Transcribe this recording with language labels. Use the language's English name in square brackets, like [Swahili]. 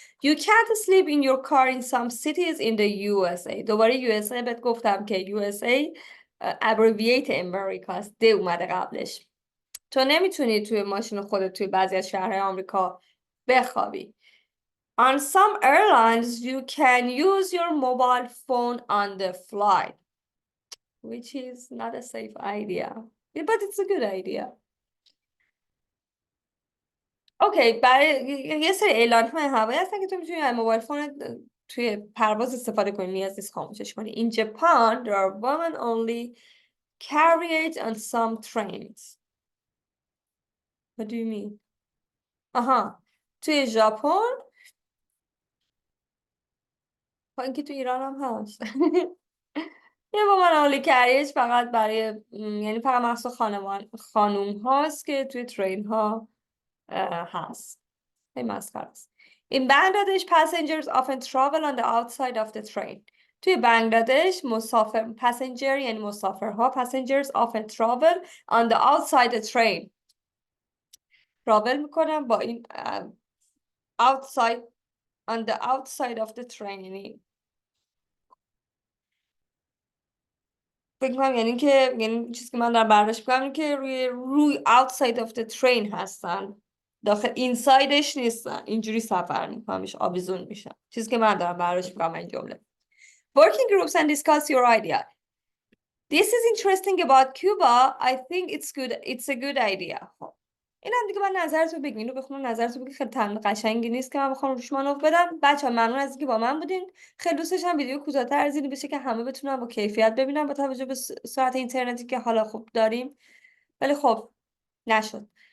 [English] You can't sleep in your car in some cities in the USA. [Persian] دوباره USA بهت گفتم که USA abbreviate امریکا است، د اومده قبلش. تو نمیتونی توی ماشین خودت توی بعضی از شهرهای آمریکا بخوابی. [English] On some airlines, you can use your mobile phone on the flight, which is not a safe idea, but it's a good idea. [Persian] Okay, برای یه سری اعلان‌های هوایی هستن که تو میتونی از موبایل فون توی پرواز استفاده کنی، نیاز نیست خاموشش کنی. [English] In Japan, there are women only carriage on some trains. What do you mean? [Persian] توی ژاپن اینکه تو ایران هم هست یه با من اولی کریج فقط برای یعنی فقط مخصوص خانوم هاست که توی ترین ها هست. این مسخره است. [English] In Bangladesh, passengers often travel on the outside of the train. [Persian] توی بنگلادش [English] passenger [Persian] یعنی مسافرها [English] passengers often travel on the outside the train. [Persian] travel میکنن با این outside [English] on the outside of the train [Persian] یعنی فکر می‌کنم یعنی چیزی که من دارم برداشت می‌کنم اینه که روی outside of the train هستن، داخل اینسایدش نیستن، اینجوری سفر می‌کنمش آویزون میشن. چیزی که من دارم برداشت می‌کنم این جمله. [English] Working groups and discuss your idea. This is interesting about Cuba. I think it's a good idea. [Persian] این هم دیگه من نظرتو بگین، اینو بخونم نظرتو بگین. خیلی تمرین قشنگی نیست که من بخوام روش مانور بدم. بچه‌ها ممنون از اینکه با من بودین. خیلی دوست داشتم ویدیو کوتاه‌تر از این بشه که همه بتونن با کیفیت ببینن با توجه به سرعت اینترنتی که حالا خوب داریم، ولی خب نشد.